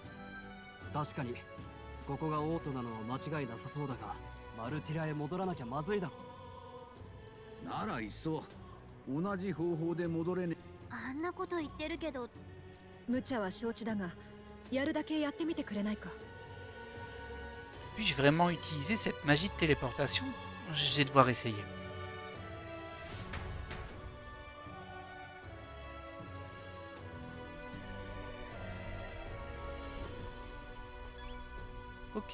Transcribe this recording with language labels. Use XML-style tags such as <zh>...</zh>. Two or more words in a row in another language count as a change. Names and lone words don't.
<ja>確かにここがオートなのは間違いなさそうだが、マルティラへ戻らなきゃまずいだろ。ならいっそ同じ方法で戻れね。あんなこと言ってるけど、無茶は承知だが、やるだけやってみてくれないか。</ja> <fr>Puis-je vraiment utiliser cette magie de téléportation? Je vais devoir essayer. Ok.</fr>